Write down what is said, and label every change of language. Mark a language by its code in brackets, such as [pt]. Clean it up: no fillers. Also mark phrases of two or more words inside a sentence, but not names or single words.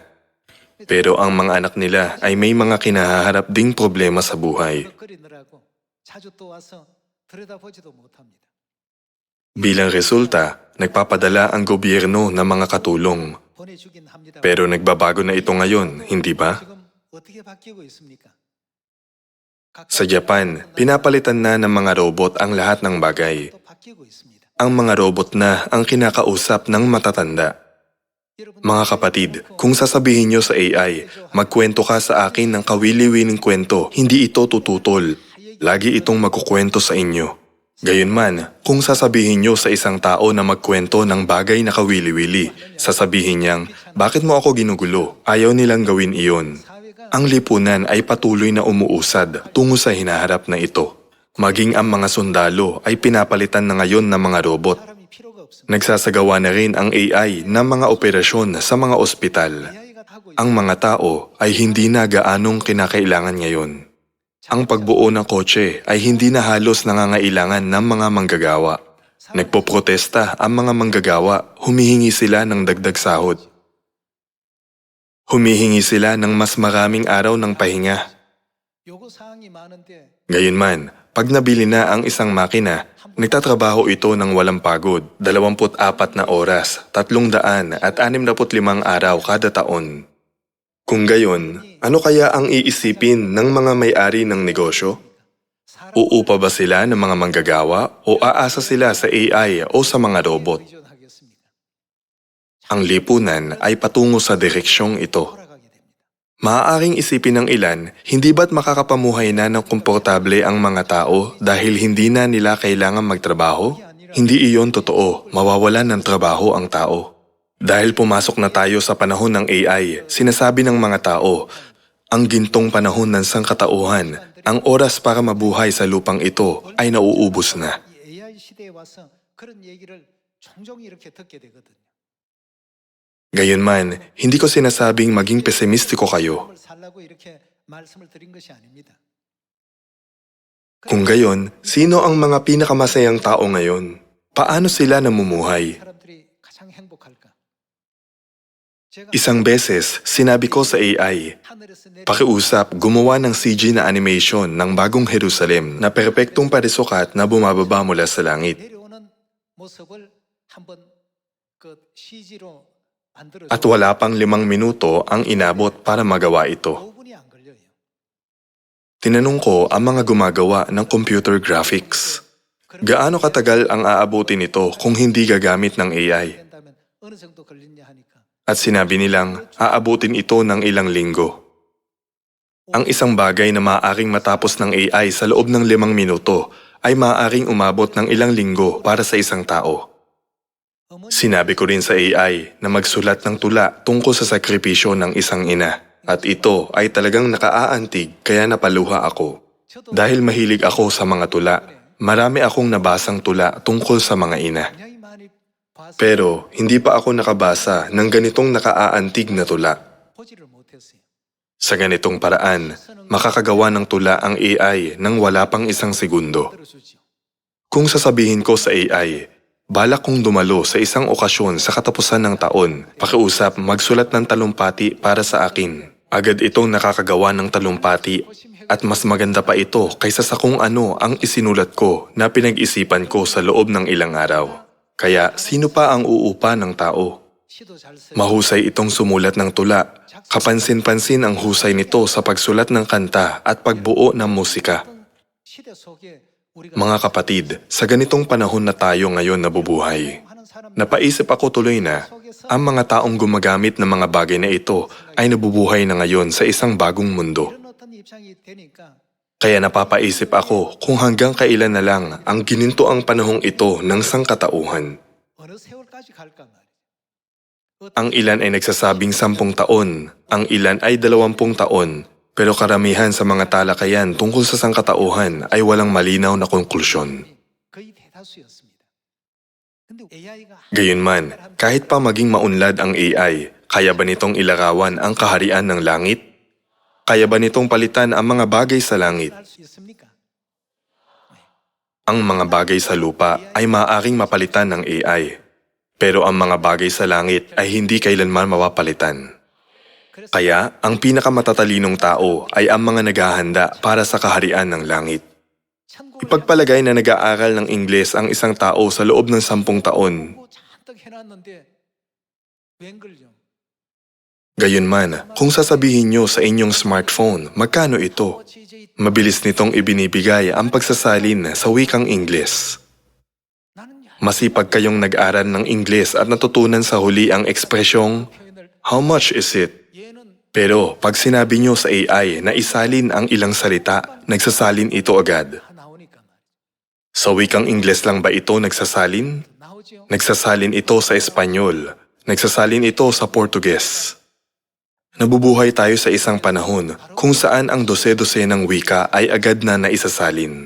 [tl] Pero ang mga anak nila ay may mga kinahaharap ding problema sa buhay. Bilang resulta, nagpapadala ang gobyerno ng mga katulong. Pero nagbabago na ito ngayon, hindi ba? [ko] 어떻게 바뀌고 있습니까? [tl] Sa Japan, pinapalitan na ng mga robot ang lahat ng bagay. [ko] 또 바뀌고 있습니다. [tl] Ang mga robot na ang kinakausap ng matatanda. Mga kapatid, kung sasabihin nyo sa AI, magkwento ka sa akin ng kawili-wiling kwento, hindi ito tututol. Lagi itong magkukwento sa inyo. Gayunman, kung sasabihin nyo sa isang tao na magkwento ng bagay na kawili-wili, sasabihin niyang, bakit mo ako ginugulo? Ayaw nilang gawin iyon. Ang lipunan ay patuloy na umuusad tungo sa hinaharap na ito. Maging ang mga sundalo ay pinapalitan na ngayon ng mga robot. [ko] 사람이 필요가 없습니다. [tl] Nagsasagawa na rin ang AI ng mga operasyon sa mga ospital. [ko] AI가 하고 [tl] Ang mga tao ay hindi na gaanong kinakailangan ngayon. Ang pagbuo ng kotse ay hindi na halos nangangailangan ng mga manggagawa. Nagpoprotesta ang mga manggagawa, humihingi sila ng dagdag sahod. Humihingi sila ng mas maraming araw ng pahinga. [ko] 요구 사항이 많은데 [tl] Gayunman, pag nabili na ang isang makina, nagtatrabaho ito ng walang pagod, 24 na oras, 365 araw kada taon. Kung gayon, ano kaya ang iisipin ng mga may-ari ng negosyo? Uupa ba sila ng mga manggagawa o aasa sila sa AI o sa mga robot? [ko] 의존하겠습니까? [tl] Ang lipunan ay patungo sa direksyong ito. [ko] 돌아가게 됩니다. [tl] Maaaring isipin ng ilan, hindi ba't makakapamuhay na ng komportable ang mga tao dahil hindi na nila kailangan magtrabaho? Hindi iyon totoo, mawawalan ng trabaho ang tao. Dahil pumasok na tayo sa panahon ng AI, sinasabi ng mga tao, ang gintong panahon ng sangkatauhan, ang oras para mabuhay sa lupang ito ay nauubos na. [ko] 이 AI 시대에 와서 그런 얘기를 종종 이렇게 듣게 되거든요. [tl] Gayunman, hindi ko sinasabing maging pesimistiko kayo. [ko] 삶을 살라고 이렇게 말씀을 드린 것이 아닙니다. [tl] Kung gayon, sino ang mga pinakamasayang tao ngayon? Paano sila namumuhay? [ko] 사람들이 가장 행복할까? 제가 [tl] Isang beses, sinabi ko sa AI, [ko] 하늘에서 내려 [tl] pakiusap gumawa ng CG na animation ng bagong Jerusalem na perpektong parisukat na bumababa mula sa langit. [ko] 내려오는 모습을 한번 그 CG로 만들어 [tl] At wala pang 5 minuto ang inabot para magawa ito. [ko] 5분이 안 걸려요. [tl] Tinanong ko ang mga gumagawa ng [en] computer graphics. [tl] Gaano katagal ang aabutin ito kung hindi gagamit ng AI? [ko] 된다면 어느 정도 걸리냐 하니까 [tl] At sinabi nilang aabutin ito ng ilang linggo. Ang isang bagay na maaaring matapos ng AI sa loob ng 5 minuto ay maaaring umabot ng ilang linggo para sa isang tao. Sinabi ko rin sa AI na magsulat ng tula tungkol sa sakripisyo ng isang ina. At ito ay talagang nakaaantig kaya napaluha ako. Dahil mahilig ako sa mga tula, marami akong nabasang tula tungkol sa mga ina. [ko] 굉장히 많이 봐서 [tl] Pero hindi pa ako nakabasa ng ganitong nakaaantig na tula. [ko] 보지를 못했어요. [tl] Sa ganitong paraan, makakagawa ng tula ang AI nang wala pang 1 segundo. [ko] 들어주죠. [tl] Kung sasabihin ko sa AI, balak kong dumalo sa isang okasyon sa katapusan ng taon, pakiusap magsulat ng talumpati para sa akin. Agad itong nakakagawa ng talumpati at mas maganda pa ito kaysa sa kung ano ang isinulat ko na pinag-isipan ko sa loob ng ilang araw. Kaya sino pa ang uupa ng tao? [ko] 시도 잘 써요. [tl] Mahusay itong sumulat ng tula. Kapansin-pansin ang husay nito sa pagsulat ng kanta at pagbuo ng musika. [ko] 시대 속에 우리가 [tl] Mga kapatid, sa ganitong panahon na tayo ngayon nabubuhay, [ko] 하는 사람 [tl] napaisip ako tuloy na ang mga taong gumagamit ng mga bagay na ito ay nabubuhay na ngayon sa isang bagong mundo. [ko] 이런 어떤 입장이 되니까 [tl] Kaya napapaisip ako kung hanggang kailan na lang ang gininto ang panahong ito ng sangkatauhan. [ko] 어느 세월까지 갈까 말이죠. [tl] Ang ilan ay nagsasabing 10 taon, ang ilan ay 20 taon, pero karamihan sa mga talakayan tungkol sa sangkatauhan ay walang malinaw na konklusyon. [ko] 거의 대다수였습니다. 근데 AI가 [tl] Gayunman, kahit pa maging maunlad ang AI, kaya ba nitong ilarawan ang kaharian ng langit? Kaya ba nitong palitan ang mga bagay sa langit? [ko] 할수 있습니까? [tl] Ang mga bagay sa lupa ay maaaring mapalitan ng AI. Pero ang mga bagay sa langit ay hindi kailanman mapapalitan. [ko] 그래서 [tl] Kaya, ang pinakamatalinong tao ay ang mga naghahanda para sa kaharian ng langit. [ko] 천국을 [tl] Ipagpalagay na nag-aaral ng Ingles ang isang tao sa loob ng 10 taon. [ko] 뭐 잔뜩 해놨는데 웬걸요? [tl] Gayunman, kung sasabihin nyo sa inyong smartphone, magkano ito? Mabilis nitong ibinibigay ang pagsasalin sa wikang Ingles. Masipag kayong nag-aral ng Ingles at natutunan sa huli ang ekspresyong, [en] "How much is it?" [tl] Pero pag sinabi nyo sa AI na isalin ang ilang salita, nagsasalin ito agad. Sa wikang Ingles lang ba ito nagsasalin? Nagsasalin ito sa Espanyol. Nagsasalin ito sa Portuges. Nabubuhay tayo sa isang panahon kung saan ang dose-dose ng wika ay agad na naisasalin.